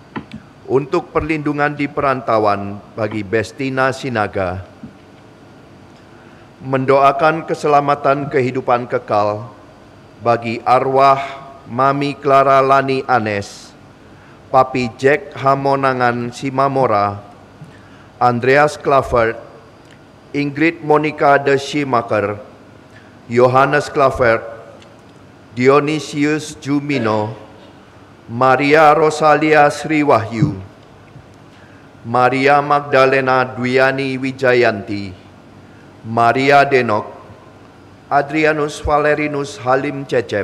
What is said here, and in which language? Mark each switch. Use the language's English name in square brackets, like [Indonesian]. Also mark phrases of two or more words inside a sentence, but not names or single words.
[Indonesian] untuk perlindungan di perantauan bagi Bestina Sinaga, mendoakan keselamatan kehidupan kekal bagi arwah Mami Clara Lani Anes, Papi Jack Hamonangan Simamora, Andreas Clavert, Ingrid Monica de Schimacher, Johannes Clavert, Dionysius Jumino, Maria Rosalia Sriwahyu, Maria Magdalena Dwiani Wijayanti, Maria Denok, Adrianus Valerinus Halim Cecep,